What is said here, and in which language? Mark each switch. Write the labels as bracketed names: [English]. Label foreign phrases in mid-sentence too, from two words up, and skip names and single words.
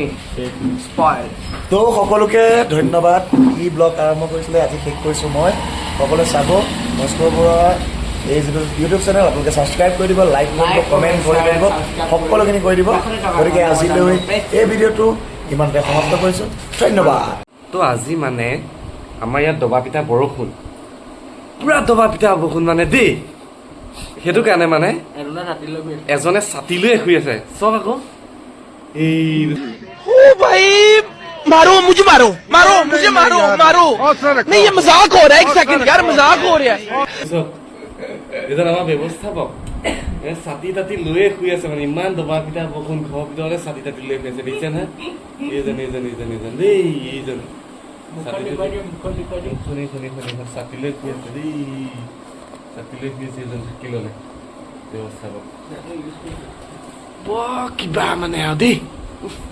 [Assamese] তো সকলোকে ধন্যবাদ ই ব্লগ আৰম্ভ কৰিছিলে আজি শেষ কৰিছোঁ মই সকলোৱে চাব ভাস্কৰ বৰুৱা এই যিটো ইউটিউব চেনেল আপোনালোকে ছাবস্ক্ৰাইব কৰি দিব লাইক কৰিব কমেণ্ট কৰি দিব সকলোখিনি কৰি দিব গতিকে আজিলৈ এই ভিডিঅ'টো ইমানতে সমাপ্ত কৰিছোঁ ধন্যবাদ তো আজি মানে আমাৰ ইয়াত দবা পিঠা বৰষুণ পুৰা দবা পিঠা বৰষুণ মানে দেই সেইটো কাৰণে মানে এজনে ছাতি লৈ শুই আছে চব আকৌ এই [Hindi] मारो मुझे मारो मारो मुझे मारो मारो नहीं ये मजाक हो रहा है 1 सेकंड यार मजाक हो रहा है [Assamese] এজন আমাৰ ব্যৱস্থাপক ছাতি তাতি লৈয়ে শুই আছে মানে ইমান দবা পিঠা বৰষুণ ঘৰৰ ভিতৰতে ছাতি তাতি লৈ শুই আছে দেখিছে না এইজন দেই এইজন ছাতিলৈ কি আছে দেই ছাতিলৈ কি আছে এজন থাকি ল'লে ব্যৱস্থা কিবা মানে আৰু দেই